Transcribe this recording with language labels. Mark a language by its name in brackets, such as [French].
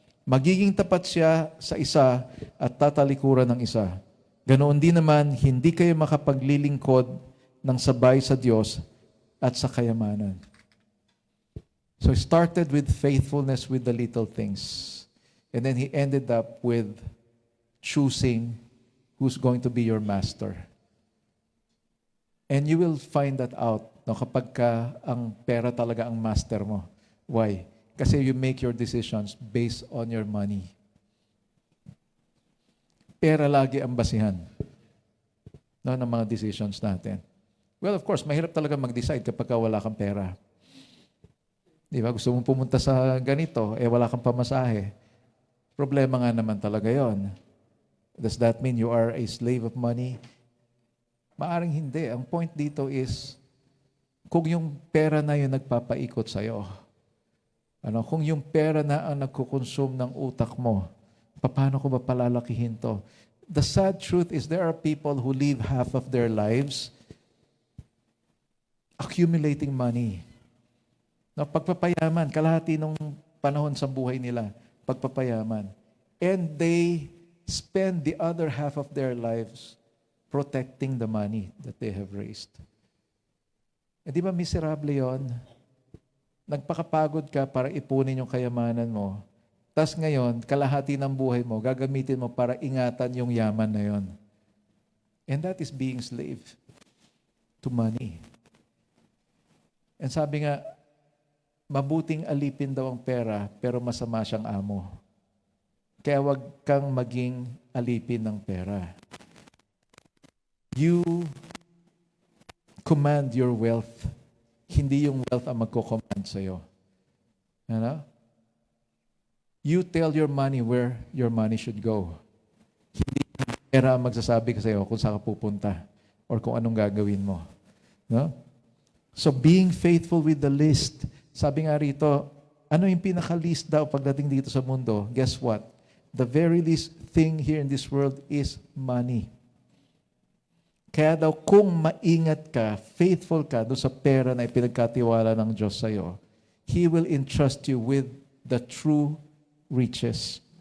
[Filipino] Magiging tapat siya sa isa at tatalikuran ng isa. Ganoon din naman, hindi kayo makapaglilingkod ng sabay sa Diyos at sa kayamanan. [English] So he started with faithfulness with the little things. And then he ended up with choosing who's going to be your master. And you will find that out [Filipino] kapag ang pera talaga ang master mo. [English] Why? Kasi you make your decisions based on your money. [Filipino] Pera lagi ang basihan ng mga decisions natin. [English] Well, of course, [Filipino] mahirap talaga mag-decide kapag wala kang pera. Di ba? Gusto mong pumunta sa ganito, wala kang pamasahe. Problema nga naman talaga yon. [English] Does that mean you are a slave of money? [Filipino] Maaring hindi. Ang point dito is, kung yung pera na yun nagpapaikot sa'yo, kung yung pera na ang nagkukonsume ng utak mo, paano ko ba palalakihin to? [English] The sad truth is there are people who live half of their lives accumulating money. [Filipino] Pagpapayaman, kalahati nung panahon sa buhay nila, pagpapayaman. [English] And they spend the other half of their lives protecting the money that they have raised. [Filipino] Di ba miserable yon? Nagpakapagod ka para ipunin yung kayamanan mo. Tas ngayon, kalahati ng buhay mo, gagamitin mo para ingatan yung yaman na yon. [English] And that is being slave to money. [Filipino] And sabi nga, mabuting alipin daw ang pera, pero masama siyang amo. Kaya wag kang maging alipin ng pera. [English] You command your wealth. [Filipino] Hindi yung wealth ang magko-command sa'yo. [English] You tell your money where your money should go. [Filipino] Hindi pera ang magsasabi ka sa'yo kung saan ka pupunta or kung anong gagawin mo. No? So being faithful with the least. Sabi nga rito, ano yung pinaka-least daw pagdating dito sa mundo? [English] Guess what? The very least thing here in this world is money. [Filipino] Kaya daw kung maingat ka, faithful ka doon sa pera na ipinagkatiwala ng Diyos sa'yo, [English] He will entrust you with the true riches.